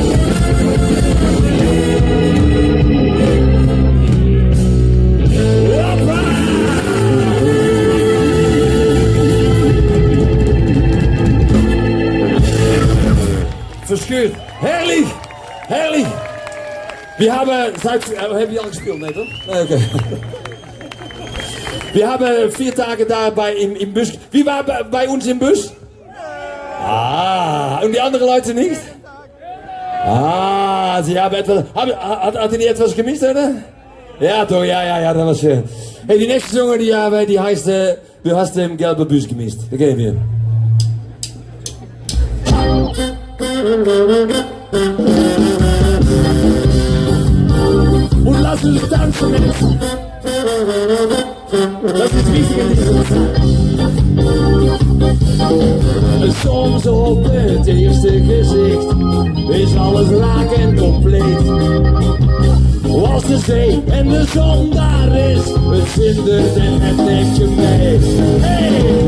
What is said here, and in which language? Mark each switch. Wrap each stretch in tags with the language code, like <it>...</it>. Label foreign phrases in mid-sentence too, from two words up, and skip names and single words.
<de>Verschürt. Herrlich! Herrlich! Wir haben haben die</de> <nl>al gespeeld? Nee, toch? Nee,</nl> <de>okay. Wir haben 4 Tage dabei im Bus. Wie war bei uns im Bus? Ah, und die anderen Leute nicht? Ah, sie haben etwas... Hat die etwas gemisst, oder?</de> <nl>Ja, toch, ja, dat was schön.</nl> <de>Hey, die nächste Song, die haben wir, die heißt Du hast den gelben Bus gemisst. Da gehen wir. Und lass uns tanzen jetzt. Das ist wichtig in dieser Zeit.</de> <nl>Soms op het eerste gezicht is alles raak en compleet. Als de zee en de zon daar is, het zindert en het neemt je mee. Hey!</nl>